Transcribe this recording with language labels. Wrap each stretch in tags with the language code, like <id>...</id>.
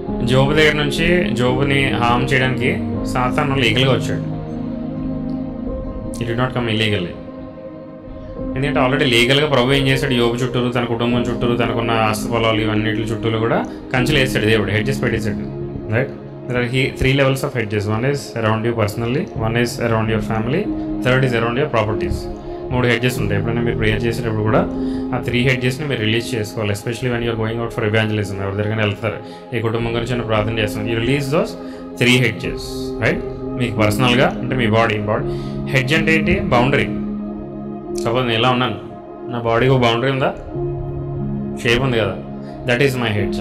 <te>జోబు దగ్గర నుంచి జోబుని హామ్ చేయడానికి సాతాను లీగల్గా వచ్చాడు.</te> <en>It did not come illegally.</en> <te>ఎందుకంటే ఆల్రెడీ లీగల్గా ప్రభు ఏం చేశాడు, యోబు చుట్టూరు, తన కుటుంబం చుట్టూరు, తనకున్న ఆస్తి పొలాలు ఇవన్నిటి చుట్టూరు కూడా కంచెలు వేసాడు దేవుడు, హెడ్జెస్ పెట్టేశాడు, right?</te> <en>There are 3 levels of hedges. One is around you personally, one is around your family, third is around your properties.</en> <te>3 hedges ఉంటాయి. ఎప్పుడైనా మీరు ప్రేయర్ చేసేటప్పుడు కూడా ఆ 3 hedgesని మీరు రిలీజ్ చేసుకోవాలి.</te> <en>especially when you're going out for evangelism,</en> <te>ఎవరి దగ్గర వెళ్తారు, ఈ కుటుంబం గురించి ప్రార్థన చేస్తున్నారు,</te> <en>You release those 3 hedges, right?</en> <te>మీకు పర్సనల్గా అంటే మీ బాడీ హెడ్జ్ అంటే ఏంటి? బౌండరీ. సపోజ్ నేను ఎలా ఉన్నాను, నా బాడీకి ఒక బౌండరీ ఉందా? షేప్ ఉంది కదా,</te> <en>That is my hedge.</en>